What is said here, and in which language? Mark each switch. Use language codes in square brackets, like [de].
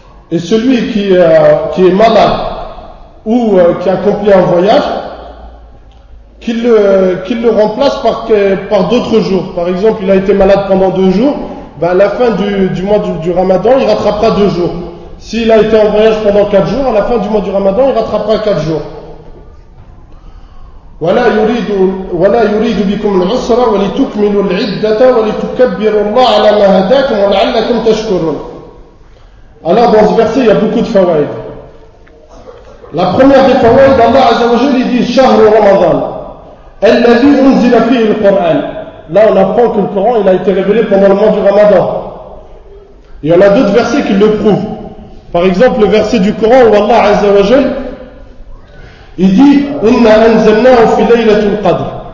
[fr] Et celui qui est malade ou qui accomplit un voyage, qu'il le remplace par d'autres jours. Par exemple, il a été malade pendant 2 jours, à la fin du mois du Ramadan, il rattrapera 2 jours. S'il a été en voyage pendant 4 jours, à la fin du mois du Ramadan, il rattrapera 4 jours. [ar] ولا يريد بكم العسر ولتكملوا العدة ولتكبروا الله على ما هداكم ولعلكم تشكرون. [fr] Alors dans ce verset il y a beaucoup de fawaïd. La première des fawaïd, Allah Azza wa Jalla dit [ar] Shahru Ramadan alladhi unzila fihi al-Qur'an. [fr] Là on apprend que le Coran il a été révélé pendant le mois du Ramadan. Il y en a d'autres versets qui le prouvent. Par exemple le verset du Coran où Allah Azza wa Jalla il dit [ar] Inna anzalnahu fi laylatul qadr.